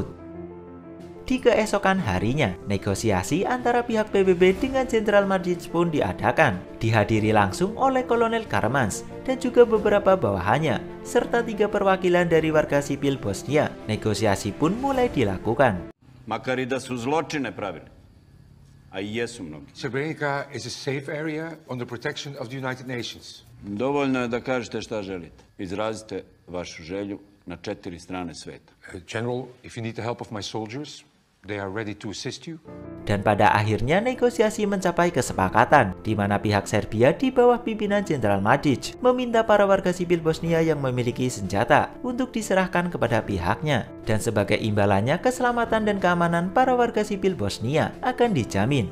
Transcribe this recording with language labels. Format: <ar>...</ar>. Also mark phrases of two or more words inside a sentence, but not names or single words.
<id>Di keesokan harinya, negosiasi antara pihak PBB dengan Jenderal Mladic pun diadakan. Dihadiri langsung oleh Kolonel Karmans dan juga beberapa bawahannya, serta 3 perwakilan dari warga sipil Bosnia. Negosiasi pun mulai dilakukan.</id> <sr>Makar i da su zločine pravili. A i jesu mnogi.</sr> <en>Srebrenica is a safe area under protection of the United Nations.</en> <sr>Dovoljno je da kažete šta želite. Izrazite vašu želju na 4 strane sveta.</sr> <en>General, if you need the help of my soldiers, they are ready to assist you.</en> <id>Dan pada akhirnya negosiasi mencapai kesepakatan di mana pihak Serbia di bawah pimpinan Jenderal Mladic meminta para warga sipil Bosnia yang memiliki senjata untuk diserahkan kepada pihaknya. Dan sebagai imbalannya keselamatan dan keamanan para warga sipil Bosnia akan dijamin.</id>